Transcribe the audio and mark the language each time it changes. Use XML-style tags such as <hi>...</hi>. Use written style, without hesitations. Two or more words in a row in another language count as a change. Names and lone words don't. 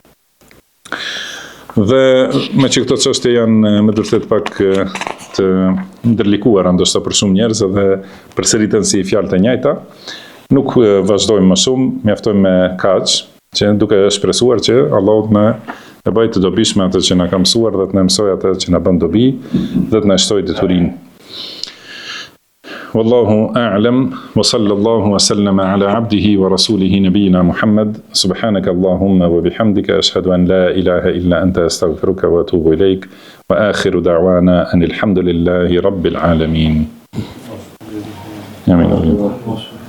<sq>Dhe me që këto çështje janë me vërtet pak të ndërlikuara ndoshta për shumë njerëz dhe përsëriten si fjalë të njëjta, nuk vazhdojmë më shumë, mjaftojmë me kaq, që duke shpresuar që Allahu na e bëj të dobishme atë që na ka mësuar dhe të na mësoj atë që na bën dobi dhe të na shtoj deturinë.</sq> <ar>والله أعلم وصلى الله وسلم على عبده ورسوله نبينا محمد. سبحانك اللهم وبحمدك أشهد أن لا إله إلا أنت أستغفرك وأتوب إليك وآخر دعوانا أن الحمد لله رب العالمين آمين.</ar>